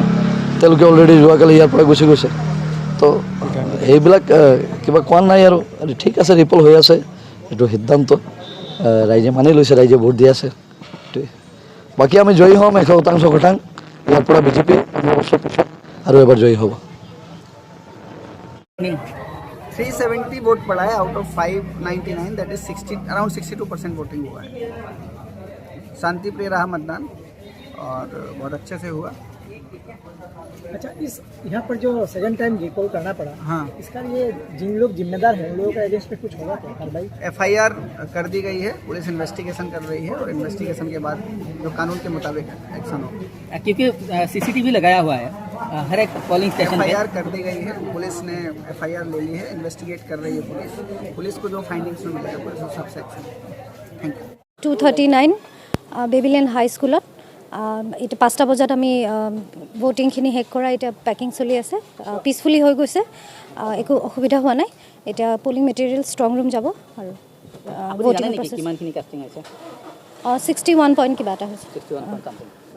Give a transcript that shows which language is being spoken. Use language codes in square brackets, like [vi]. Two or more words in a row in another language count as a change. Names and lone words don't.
[as] তেওঁলোকে অলৰেডি যোৱাকালি ইয়াৰ পৰা গুচি গৈছে। তো এইবিলাক কিবা কোৱা নাই আৰু ঠিক আছে, ৰিপল হৈ আছে, এইটো সিদ্ধান্ত ৰাইজে মানি লৈছে, ৰাইজে ভোট দি আছে। বাকী আমি জয়ী হ'ম 100%। ইয়াৰ পৰা বিজেপি 5 বছৰ পিছত আৰু এবাৰ জয়ী হ'ব। [hi] 370 वोट पड़ा है [en] out of [hi] 599, [en] that is around [hi] 62% वोटिंग हुआ है। शांति प्रिय रहा मतदान और बहुत अच्छे से हुआ। अच्छा, इस यहाँ पर जो [en] second time recall [hi] करना पड़ा, हाँ, इसका ये जिन लोग जिम्मेदार हैं उन लोगों का अगेंस्ट में कुछ होगा क्या कार्रवाई? FIR कर दी गई है, [en] police investigation [hi] कर रही है और इन्वेस्टिगेशन के बाद जो कानून के मुताबिक एक्शन होगा। क्योंकि CCTV लगाया हुआ है हर एक [en] polling station [hi] पे। FIR कर दी गई है, पुलिस ने FIR ले ली है, इन्वेस्टिगेट कर रही है पुलिस को जो फाइंडिंग्स में मिलेगा पुलिस उस सबसे एक्शन। [en] thank you. [as] 239 বেবিল্যান্ড হাই স্কুলত এটা 5টা বজাত আমি ভোটিংখিনি শেষ কৰা, এতিয়া পেকিং চলি আছে, পিচফুলি হৈ গৈছে, একো অসুবিধা হোৱা নাই। এতিয়া [en] polling material strong room [as] যাব আৰু [en] voting process 61 point [as] কিবা এটা হৈছে [en] 61 point something.